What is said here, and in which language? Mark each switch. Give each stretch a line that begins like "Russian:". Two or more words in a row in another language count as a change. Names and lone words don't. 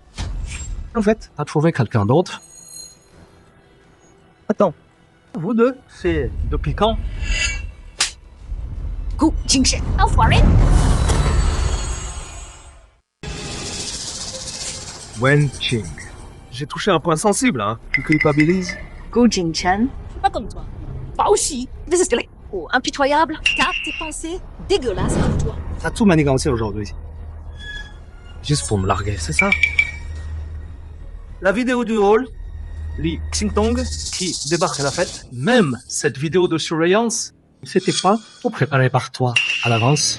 French: En fait, t'as trouvé quelqu'un d'autre. Attends, vous deux, c'est depuis quand? Gu Jingchen, enfoiré! Wen Qing. J'ai touché un point sensible, hein. Tu culpabilises? Gu Jingchen. Pas comme toi. Pas aussi désespéré. Oh, impitoyable. Car tes pensées dégueulasses pour toi. T'as tout manigancé aujourd'hui. Juste pour me larguer, c'est ça? La vidéo du hall, Li Xingtong, qui débarque à la fête, même cette vidéo de surveillance, c'était pas tout préparé par toi à l'avance.